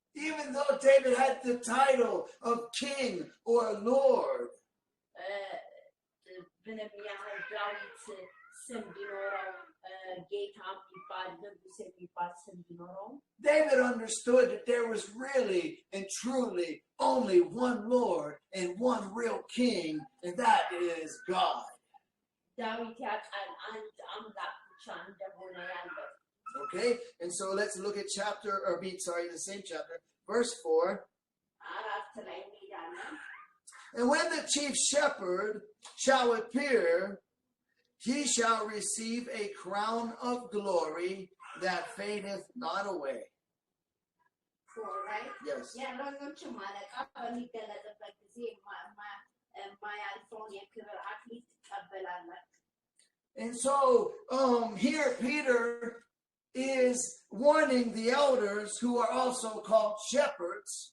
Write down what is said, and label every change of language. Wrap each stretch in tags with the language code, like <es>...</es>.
<en>Even though David had the title of king or lord,</en> <am>ምንም ያህል ዳዊት ስም ቢኖረው ጌታ የሚባል ንጉስ የሚባል ስም ቢኖረው</am> <en>David understood that there was really and truly only one Lord and one real king, and that is God.</en> <am>ዳዊት ያውቃል አንድ አምላክ ብቻ እንደሆነ ያለው</am> <en>Okay, and so let's look at the same chapter, verse 4.</en> <am>አራት ላይ እንሄዳለን።</am> <en>And when the chief shepherd shall appear, he shall receive a crown of glory that fadeth not away. Right? Yes.</en> <am>የእረኞችም አለቃ በሚገለጥበት ጊዜ የማያልፈውን የክብር አክሊል ትቀበላላችሁ።</am> <en>And so here Peter is warning the elders, who are also called shepherds,</en>